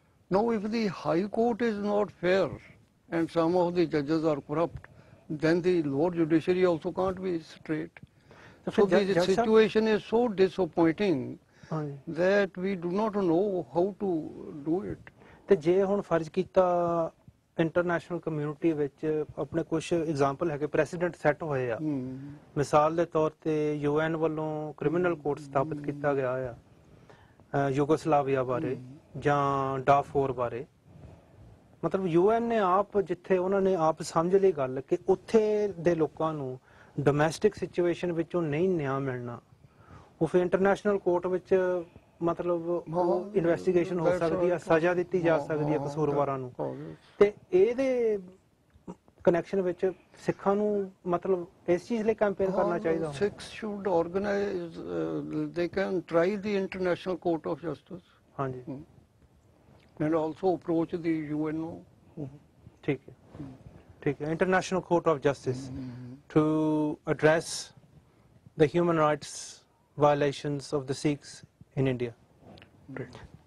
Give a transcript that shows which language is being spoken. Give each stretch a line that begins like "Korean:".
English: Now, if the High Court is not fair and some of the judges are corrupt, then the lower judiciary also can't be straight. So the situation is so disappointing that we do not know how to do it.
Punjabi: ਤੇ ਜੇ ਹੁਣ ਫਰਜ਼ ਕੀਤਾ international community ਵਿੱਚ ਆਪਣੇ ਕੁਝ example ਹੈਗੇ, president set ਹੋਏ ਆ, ਮਿਸਾਲ ਦੇ ਤੌਰ ਤੇ UN ਵੱਲੋਂ ਕ੍ਰਿਮੀਨਲ ਕੋਰਟ ਸਥਾਪਿਤ ਕੀਤਾ ਗਿਆ ਆ ਯੂਗੋਸਲਾਵੀਆ ਬਾਰੇ ਜਾਂ ਡਾਫੋਰ ਬਾਰੇ, ਮਤਲਬ UN ਨੇ ਆਪ, ਜਿੱਥੇ ਉਹਨਾਂ ਨੇ ਆਪ ਸਮਝ ਲਈ ਗੱਲ ਕਿ ਉੱਥੇ ਦੇ ਲੋਕਾਂ ਨੂੰ ਡੋਮੈਸਟਿਕ ਸਿਚੁਏਸ਼ਨ ਵਿੱਚੋਂ ਨਹੀਂ ਨਿਆਂ ਮਿਲਣਾ, ਉਹ ਫਿਰ ਇੰਟਰਨੈਸ਼ਨਲ ਕੋਰਟ ਵਿੱਚ ਮਤਲਬ ਇਨਵੈਸਟੀਗੇਸ਼ਨ ਹੋ ਸਕਦੀ ਆ, ਸਜ਼ਾ ਦਿੱਤੀ ਜਾ ਸਕਦੀ ਹੈ ਕਸੂਰਵਾਰਾਂ ਨੂੰ। ਤੇ ਇਹਦੇ ਕਨੈਕਸ਼ਨ ਵਿੱਚ ਸਿੱਖਾਂ ਨੂੰ ਮਤਲਬ ਇਸ ਚੀਜ਼ ਲਈ ਕੈਂਪੇਨ ਕਰਨਾ ਚਾਹੀਦਾ।
English: Sikhs should organize, they can try the International Court of Justice.
Punjabi: ਹਾਂਜੀ,
English: and also approach the UNO. ठीक है, ठीक है, International Court of Justice to address the human rights violations of the Sikhs in India. Great.